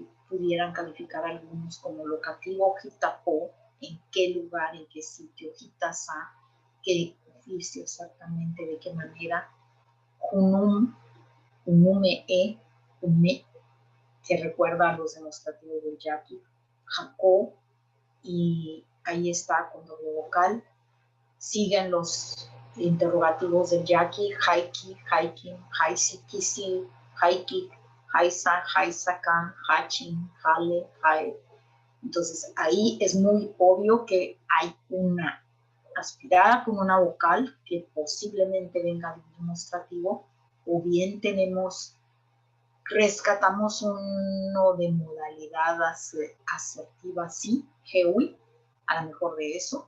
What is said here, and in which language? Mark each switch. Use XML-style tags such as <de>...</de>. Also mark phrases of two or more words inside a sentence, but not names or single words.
<es>pudieran calificar algunos como locativo, jitapó, en qué lugar, en qué sitio, jitasa, qué oficio exactamente, de qué manera,</es> <tar>junum, ume, ume,</tar> <es>que recuerda a los demostrativos del yaqui, jacó, y ahí está con doble vocal. Siguen los interrogativos del yaqui,</es> <yaq>haiki, haikin, haisi, kisi, haiki, haisa, haisakan, hachin, hale, hae.</yaq> <es>Entonces ahí es muy obvio que hay una aspirada con una vocal que posiblemente venga de un demostrativo, o bien rescatamos uno de modalidad asertiva, sí, GEUI, a lo mejor de eso.</es>